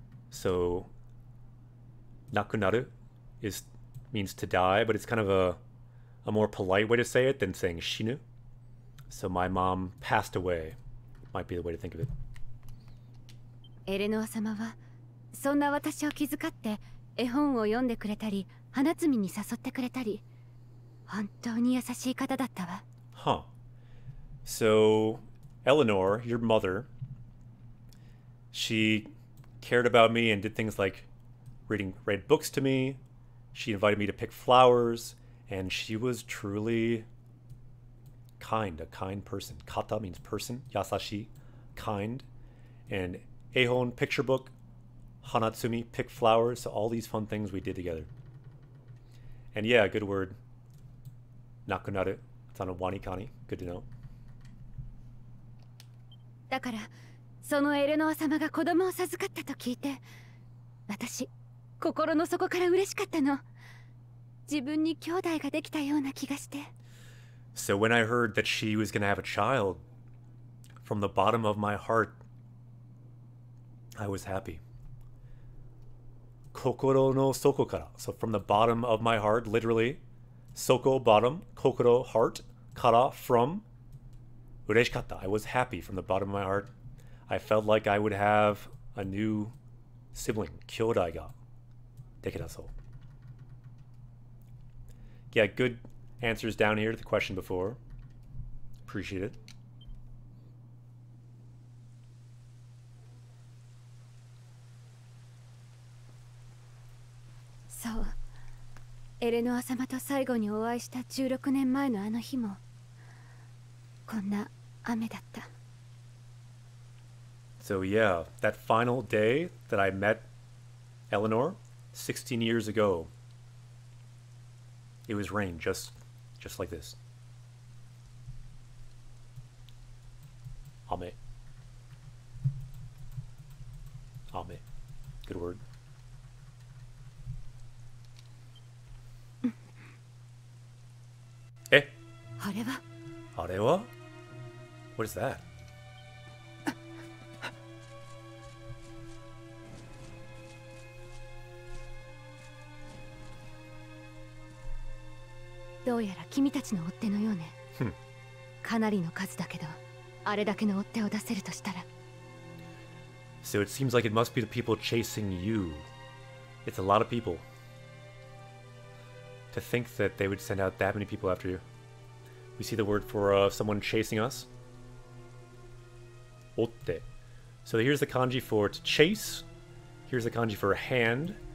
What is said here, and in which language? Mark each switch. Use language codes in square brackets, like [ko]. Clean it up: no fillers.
[en] So nakunaru means to die, but it's kind of a more polite way to say it than saying shinu. So my mom passed away. Might be the way to think of it. [ja] エレノア様はそんな私を気遣って絵本を読んでくれたり花摘みに誘ってくれたり本当に優しい方だったわ。 [en] Huh. So Eleanor, your mother, she cared about me and did things like read books to me. She invited me to pick flowers, and she was truly kind, a kind person. Kata means person, yasashi, kind, and Ehon, picture book, Hanatsumi, pick flowers, so all these fun things we did together. And yeah, good word. Nakunaru. It's on a wanikani. Good to know. [ja] だから、そのエレノア様が子供を授かったと聞いて、私、心の底から嬉しかったの。自分に兄弟ができたような気がして。 [en] So when I heard that she was going to have a child, from the bottom of my heart, I was happy. [ja] Kokoro no soko kara. [en] So from the bottom of my heart, literally, soko, bottom, kokoro, heart, kara, from, ureshikatta. I was happy from the bottom of my heart. I felt like I would have a new sibling, [ja] kyōdai ga dekita so. [en] Yeah, good answers down here to the question before. Appreciate it. [ja] So, エレノア様と最後にお会いした16年前のあの日もこんな雨だった。 [en] So yeah, that final day that I met Eleanor 16 years ago, it was rain just like this. [ja] Ame. [en] Ame. Good word. Eh? [ja] あれは? [en] Arewa? What is that? [ja] どうやら君たちの追っ手のようね。かなりの数だけど、あれだけの追っ手を出せるとしたら。 [en] So it seems like it must be the people chasing you. It's a lot of people. To think that they would send out that many people after you. We see the word for someone chasing us. Otte. So here's the kanji for to chase. Here's the kanji for hand.